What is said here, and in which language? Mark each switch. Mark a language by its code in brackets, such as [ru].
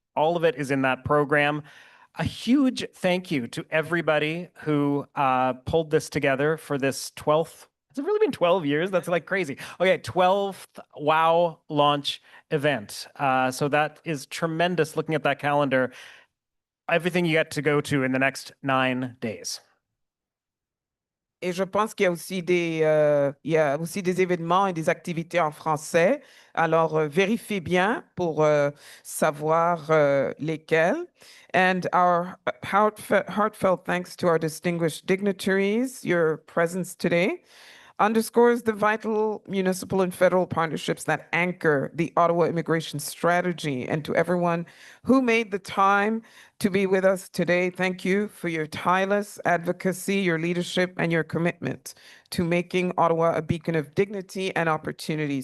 [en] All of it is in that program. A huge thank you to everybody who pulled this together for this 12th. Has it really been 12 years? That's like crazy. Okay, 12th WOW launch event. So that is tremendous looking at that calendar. Everything you get to go to in the next 9 days. [fr] Et je pense qu'il y a aussi des événements et des activités en français. Alors, vérifiez bien pour savoir lesquels. [en] And our heartfelt thanks to our distinguished dignitaries. Your presence today underscores the vital municipal and federal partnerships that anchor the Ottawa immigration strategy. And to everyone who made the time to be with us today, thank you for your tireless advocacy, your leadership, and your commitment to making Ottawa a beacon of dignity and opportunity.